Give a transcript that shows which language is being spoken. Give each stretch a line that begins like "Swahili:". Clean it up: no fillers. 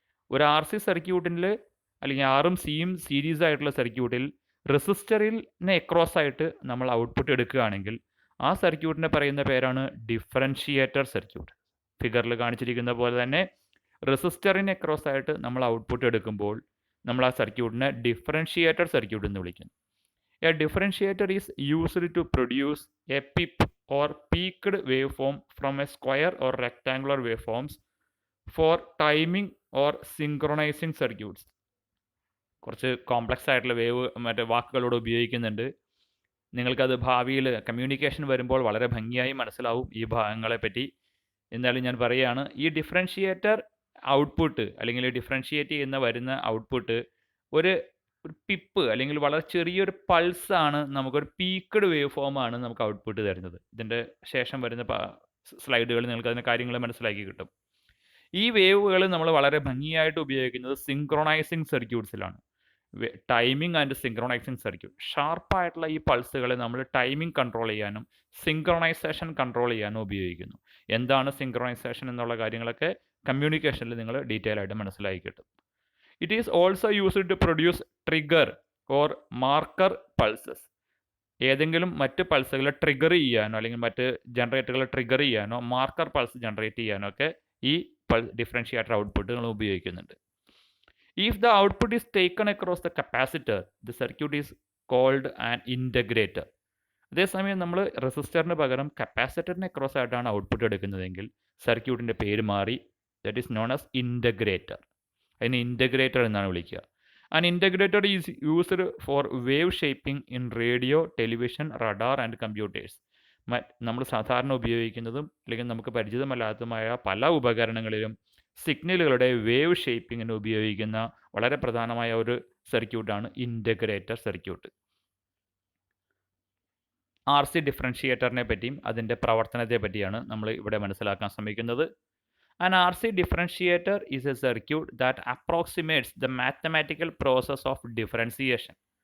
Malayalam: ഒരു R C സർക്യൂട്ടിൽ അല്ലെങ്കിൽ ആറും സിയും സീരീസ് ആയിട്ടുള്ള സർക്യൂട്ടിൽ റെസിസ്റ്ററിന് എക്രോസ് ആയിട്ട് നമ്മൾ ഔട്ട്പുട്ട് എടുക്കുകയാണെങ്കിൽ ആ സർക്യൂട്ടിനെ പറയുന്ന പേരാണ് ഡിഫറൻഷിയേറ്റർ സർക്യൂട്ട്. ഫിഗറിൽ കാണിച്ചിരിക്കുന്ന പോലെ തന്നെ റെസിസ്റ്ററിന് എക്രോസ് ആയിട്ട് നമ്മൾ ഔട്ട്പുട്ട് എടുക്കുമ്പോൾ നമ്മൾ ആ സർക്യൂട്ടിനെ ഡിഫറൻഷിയേറ്റർ സർക്യൂട്ട് എന്ന് വിളിക്കുന്നു.
English: A differentiator is used to produce a pip or peaked waveform from a square or rectangular waveforms for timing or synchronizing circuits.
Malayalam: കുറച്ച് കോംപ്ലക്സ് ആയിട്ടുള്ള വേവ് വാക്കുകളോട് ഉപയോഗിക്കുന്നുണ്ട്. നിങ്ങൾക്കത് ഭാവിയിൽ കമ്മ്യൂണിക്കേഷൻ വരുമ്പോൾ വളരെ ഭംഗിയായി മനസ്സിലാവും ഈ ഭാഗങ്ങളെ പറ്റി. എന്നാലും ഞാൻ പറയുകയാണ്, ഈ ഡിഫറൻഷിയേറ്റർ ഔട്ട്പുട്ട് അല്ലെങ്കിൽ ഡിഫറൻഷിയേറ്റ് ചെയ്യുന്ന വരുന്ന ഔട്ട്പുട്ട് ഒരു പിപ്പ് അല്ലെങ്കിൽ വളരെ ചെറിയൊരു പൾസാണ്, നമുക്കൊരു പീക്ക്ഡ് വേവ് ഫോമാണ് നമുക്ക് ഔട്ട്പുട്ട് തരുന്നത്. ഇതിൻ്റെ ശേഷം വരുന്ന സ്ലൈഡുകൾ നിങ്ങൾക്ക് അതിൻ്റെ കാര്യങ്ങൾ മനസ്സിലാക്കി കിട്ടും. ഈ വേവുകൾ നമ്മൾ വളരെ ഭംഗിയായിട്ട് ഉപയോഗിക്കുന്നത് സിങ്ക്രോണൈസിങ് സർക്യൂട്ട്സിലാണ്. Timing and സിങ്ക്രോണൈസിങ് circuit. ഷാർപ്പായിട്ടുള്ള ഈ പൾസുകളെ നമ്മൾ ടൈമിംഗ് കൺട്രോൾ ചെയ്യാനും സിങ്ക്രോണൈസേഷൻ കൺട്രോൾ ചെയ്യാനും ഉപയോഗിക്കുന്നു. എന്താണ് സിങ്ക്രോണൈസേഷൻ എന്നുള്ള കാര്യങ്ങളൊക്കെ കമ്മ്യൂണിക്കേഷനിൽ നിങ്ങൾ ഡീറ്റെയിൽ ആയിട്ട് മനസ്സിലാക്കി കിട്ടും.
English: It is also used to produce trigger or marker pulses.
Malayalam: ഏതെങ്കിലും മറ്റ് പൾസുകളെ ട്രിഗർ ചെയ്യാനോ അല്ലെങ്കിൽ മറ്റ് ജനറേറ്ററുകളെ ട്രിഗർ ചെയ്യാനോ മാർക്കർ പൾസ് ജനറേറ്റ് ചെയ്യാനോ ഒക്കെ ഈ ഡിഫറൻഷിയേറ്റർ ഔട്ട്പുട്ട് നമ്മൾ ഉപയോഗിക്കുന്നുണ്ട്.
English: If the output is taken across the capacitor, the circuit is called an integrator.
Malayalam: അതേസമയം നമ്മൾ റെസിസ്റ്ററിന് പകരം കപ്പാസിറ്ററിന് അക്രോസ് ആയിട്ടാണ് ഔട്ട്പുട്ട് എടുക്കുന്നതെങ്കിൽ സർക്യൂട്ടിൻ്റെ പേര് മാറി,
English: That is known as integrator.
Malayalam: അതിന് ഇൻ്റഗ്രേറ്റർ എന്നാണ് വിളിക്കുക.
English: An integrator is used for wave shaping in radio, television, radar and computers.
Malayalam: നമ്മൾ സാധാരണ ഉപയോഗിക്കുന്നതും അല്ലെങ്കിൽ നമുക്ക് പരിചിതമല്ലാത്തതുമായ പല ഉപകരണങ്ങളിലും സിഗ്നലുകളുടെ വേവ് ഷേപ്പിങ്ങിന് ഉപയോഗിക്കുന്ന വളരെ പ്രധാനമായ ഒരു സർക്യൂട്ടാണ് ഇൻ്റഗ്രേറ്റർ സർക്യൂട്ട്. RC ഡിഫറൻഷിയേറ്ററിനെ പറ്റിയും അതിൻ്റെ പ്രവർത്തനത്തെ പറ്റിയാണ് നമ്മൾ ഇവിടെ മനസ്സിലാക്കാൻ ശ്രമിക്കുന്നത്.
English: An RC differentiator is a circuit that approximates the mathematical process of differentiation.